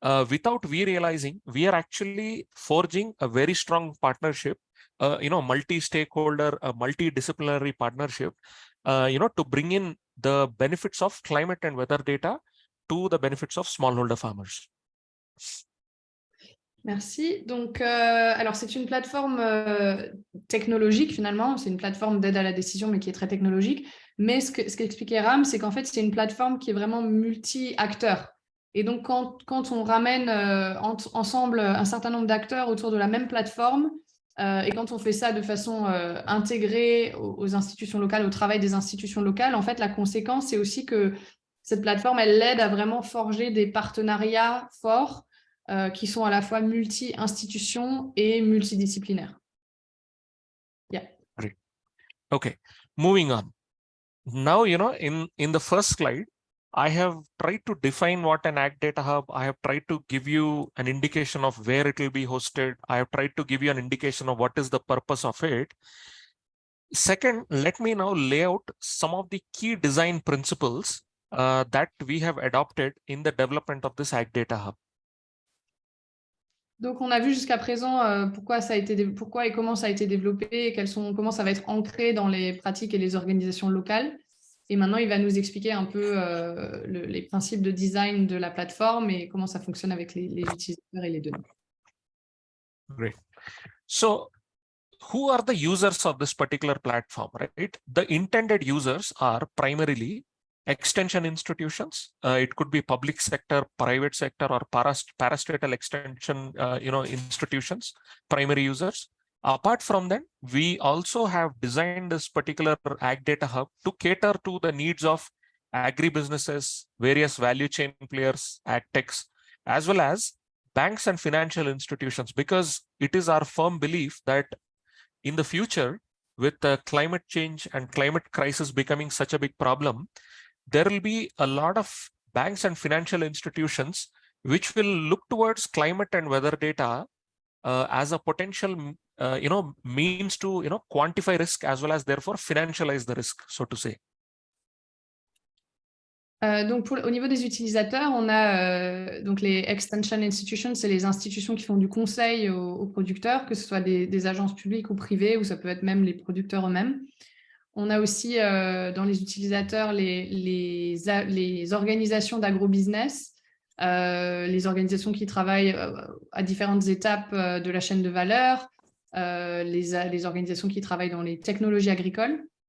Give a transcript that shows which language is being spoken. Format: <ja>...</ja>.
<en>without we realizing, we are actually forging a very strong partnership, multi-stakeholder, a multidisciplinary partnership, to bring in the benefits of climate and weather data to the benefits of smallholder farmers.</en> <fr>Merci. Donc, alors c'est une plateforme technologique finalement, c'est une plateforme d'aide à la décision mais qui est très technologique. Mais ce qu'expliquait Ram, c'est qu'en fait c'est une plateforme qui est vraiment multi-acteurs. Et donc quand on ramène ensemble un certain nombre d'acteurs autour de la même plateforme, Et quand on fait ça de façon intégrée aux institutions locales, au travail des institutions locales, en fait, la conséquence, c'est aussi que cette plateforme, elle l'aide à vraiment forger des partenariats forts qui sont à la fois multi-institutions et multidisciplinaires.</fr> <en>Yeah. Great. Okay, moving on. Now, in the first slide, I have tried to define what an AgDataHub. I have tried to give you an indication of where it will be hosted. I have tried to give you an indication of what is the purpose of it. Second, let me now lay out some of the key design principles that we have adopted in the development of this AgDataHub.</en> <fr>Donc, on a vu jusqu'à présent pourquoi et comment ça a été développé, et comment ça va être ancré dans les pratiques et les organisations locales. Et maintenant, il va nous expliquer un peu les principes de design de la plateforme et comment ça fonctionne avec les utilisateurs et les données.</fr> <en>Great. So, who are the users of this particular platform, right? The intended users are primarily extension institutions. It could be public sector, private sector, or parastatal extension, institutions, primary users. Apart from that, we also have designed this particular AgDataHub to cater to the needs of agribusinesses, various value chain players, agtechs, as well as banks and financial institutions, because it is our firm belief that in the future, with climate change and climate crisis becoming such a big problem, there will be a lot of banks and financial institutions which will look towards climate and weather data as a potential means to quantify risk as well as therefore financialize the risk, so to say.</en> <fr>Donc, au niveau des utilisateurs, on a donc les extension institutions, c'est les institutions qui font du conseil aux producteurs, que ce soit des agences publiques ou privées, ou ça peut être même les producteurs eux-mêmes. On a aussi dans les utilisateurs les organisations d'agrobusiness, les organisations qui travaillent à différentes étapes de la chaîne de valeur, les organisations qui travaillent dans les technologies agricoles.</fr>